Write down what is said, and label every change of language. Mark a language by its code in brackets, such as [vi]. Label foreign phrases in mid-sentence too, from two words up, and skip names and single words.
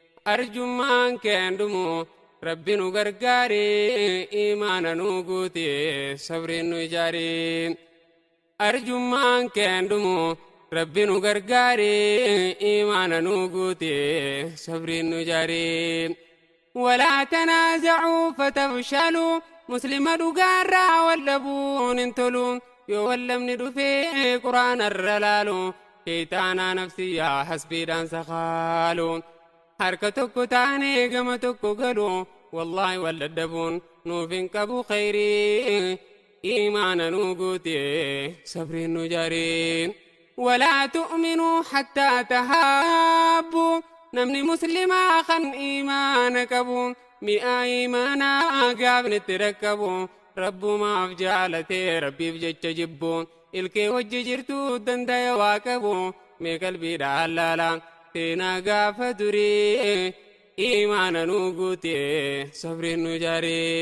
[om] Arjummaan keen dhumu Rabbi nu gargaari, imaana nu guuti sabriin nu jaari. Arjummaan keen dhumu Rabbi nu gargaari, imaana nu guuti sabriin nu jaari. [ar] ولا تنازعوا فتفشلوا، [om] Muslima dhugaarraa wal dhabuun hin tolu. Yoo wal dhabni dhufee Qur'aana irra laalu, shaytaanaa nafsiyyaa hasbiidhaan sakhaalu. Harka tokko taanee gama tokko galu, wallaahi wal dadhabuun nuuf hin qabu khayrii. Imaana nu guuti, sabriin nu jaari. [ar] ولا تؤمنوا حتى تحابوا، [om] namni muslimaa kan imaana qabu, mi'a imaanaa gaafni itti rakkabu, Rabbumaaf jaalatee Rabbiif jecha jibbu, ilkee wajji jirtu dandaya waa qabu, mee qalbiidhaan laala, seenaa gaafa durii, imaana nu guuti, sabriin nu jaari.